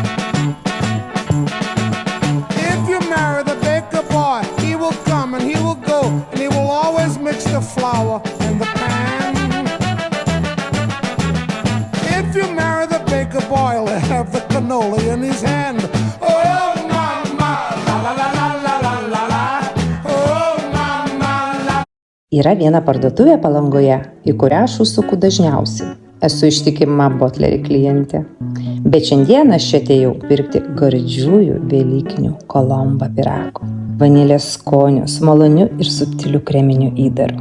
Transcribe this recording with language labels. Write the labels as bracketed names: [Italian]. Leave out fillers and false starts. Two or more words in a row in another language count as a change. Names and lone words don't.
[English] If you marry the baker boy, he will come and he will go, and he will always mix the flour in the pan. If you marry the baker boy, he'll have the cannoli in his hand. Oh, mama, la la la la la la la la. Oh, mama, la. [Lithuanian] Yra viena parduotuvė Palangoje, į kurią aš užsuku dažniausiai. Esu ištikima Botleri klientė. Bet šiandien aš čia atėjau pirkti gardžiųjų velykinių Kolomba pyragų. Vanilės skonio su maloniu ir subtiliu kreminiu įdaru.